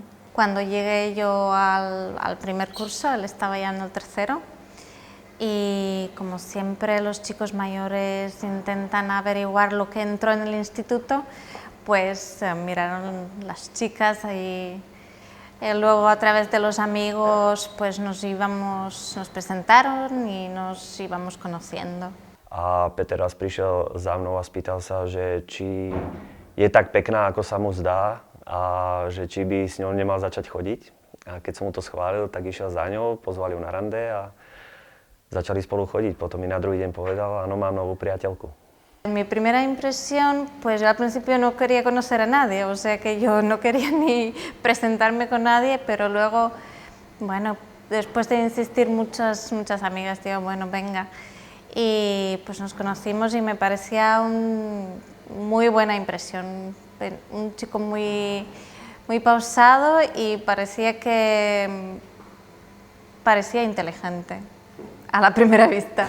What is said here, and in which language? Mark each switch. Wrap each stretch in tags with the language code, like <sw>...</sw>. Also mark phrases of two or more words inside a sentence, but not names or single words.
<es>Cuando llegué yo al primer curso, él estaba ya en el tercero, y como siempre los chicos mayores intentan averiguar lo que entró en el instituto, pues miraron las chicas y luego a través de los amigos pues nos presentaron y nos íbamos conociendo.</es> <sk>A Peter raz prišiel za mnou a spýtal sa, že či je tak pekná, ako sa mu zdá a že či by s ňou nemal začať chodiť. A keď som mu to schválil, tak išiel za ňou, pozval ju na rande a začali spolu chodiť. Potom mi na druhý deň povedal, áno, mám novú priateľku.</sk> <es>Mi primera impresión, pues yo al principio no quería conocer a nadie, o sea que yo no quería ni presentarme con nadie, pero luego, bueno, después de insistir muchas amigas, digo, bueno, venga, y pues nos conocimos y me parecía muy buena impresión, un chico muy pausado y parecía inteligente a la primera vista.</es>